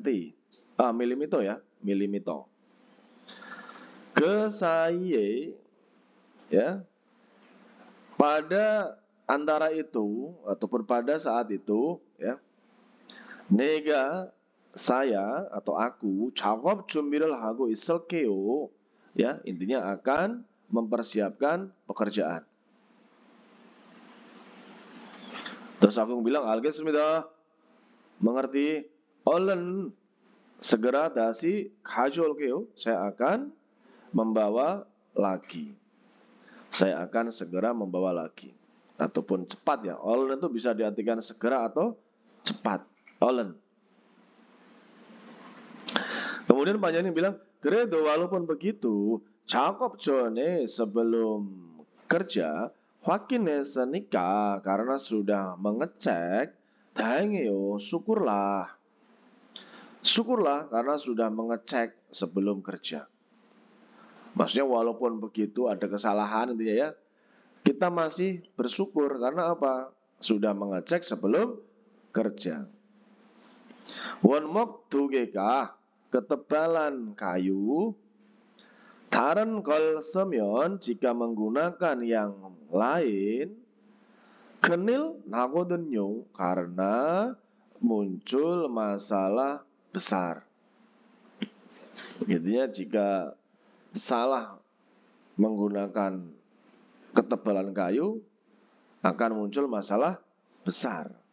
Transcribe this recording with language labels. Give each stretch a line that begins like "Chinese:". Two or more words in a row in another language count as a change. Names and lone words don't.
Indonesian: Milimeter ya, milimeter. Ke saya ya. Pada antara itu ataupun pada saat itu ya.
Korean: Nega
Indonesian: saya atau aku
Korean: 작업 준비를 하고 있을게요.
Indonesian: Ya, intinya akan mempersiapkan pekerjaan. Terus aku bilang 알겠습니다.
Korean: Mengerti? 얼른 segera 다시 가져올게요.
Indonesian: Saya akan membawa lagi. Saya akan segera membawa lagi. Ataupun cepat ya. 얼른 itu bisa diartikan segera atau cepat. 얼른. Kemudian panjangnya bilang, 그래도 walaupun begitu,
Korean: 작업 전에
Indonesian: sebelum kerja, 확인했으니까 karena sudah mengecek, 다행이에요, syukurlah. Syukurlah karena sudah mengecek sebelum kerja. Maksudnya walaupun begitu ada kesalahan intinya ya, kita masih bersyukur karena apa? Sudah mengecek sebelum kerja.
Korean: 원목 2개가
Indonesian: ketebalan kayu.
Korean: 다른 걸 쓰면
Indonesian: jika menggunakan yang lain
Korean: 큰일 나거든요.
Indonesian: karena muncul masalah besar. Intinya jika salah menggunakan ketebalan kayu akan muncul masalah besar.